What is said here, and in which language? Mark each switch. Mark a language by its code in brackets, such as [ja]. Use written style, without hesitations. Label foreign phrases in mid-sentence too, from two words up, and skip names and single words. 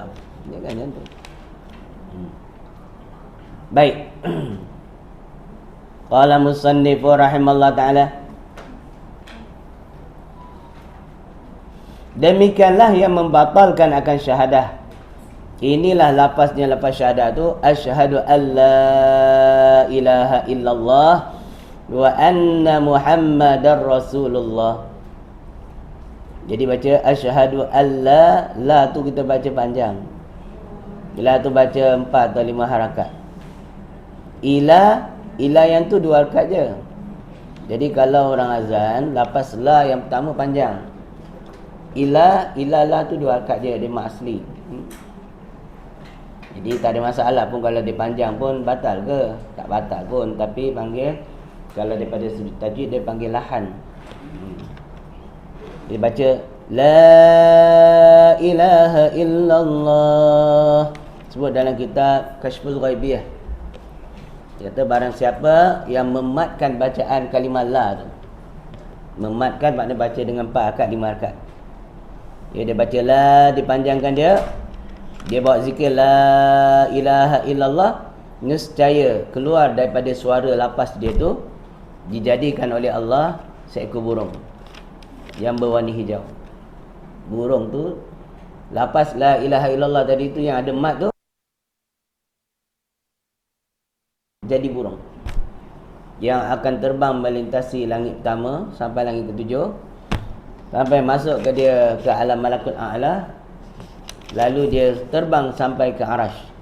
[ms] Dia kan macam tu. Baik. [ar] قال مصنف رحمه الله تعالى, [ms] demikianlah yang membatalkan akan syahadah. Inilah lafaznya, lafaz syahadah tu, [ar] أشهد أن لا إله إلا الله وأن محمدا رسول الله. [ms] Jadi baca [ar] أشهد أن لا [ms] tu kita baca panjang. La tu baca 4 atau 5 harakat. Ila yang tu 2 harakat je. Jadi kalau orang azan, lafaz la yang pertama panjang. Ilalah tu 2 harakat je, dia mak asli. Jadi tak ada masalah pun kalau dia panjang pun batal ke? Tak batal pun, tapi panggil, kalau daripada sudut tajwid dia panggil lahan. Dia baca [ar] لا إله إلا الله. [ms] Sebut dalam kitab Kashful Ghaibiyah. Dia kata barang siapa yang mematkan bacaan kalimah la tu. Mematkan makna baca dengan 4 harakat, 5 harakat. Dia baca la, dipanjangkan dia. Dia bawa zikir [ar] لا إله إلا الله, [ms] nescaya keluar daripada suara lapas dia tu dijadikan oleh Allah seekor burung yang berwarna hijau. Burung tu, lapas [ar] لا إله إلا الله [ms] tadi tu yang ada mat tu, jadi burung yang akan terbang melintasi langit pertama sampai langit ketujuh, sampai masuk ke dia ke alam [ar] ملكوت أعلى, [ms] lalu dia terbang sampai ke arash.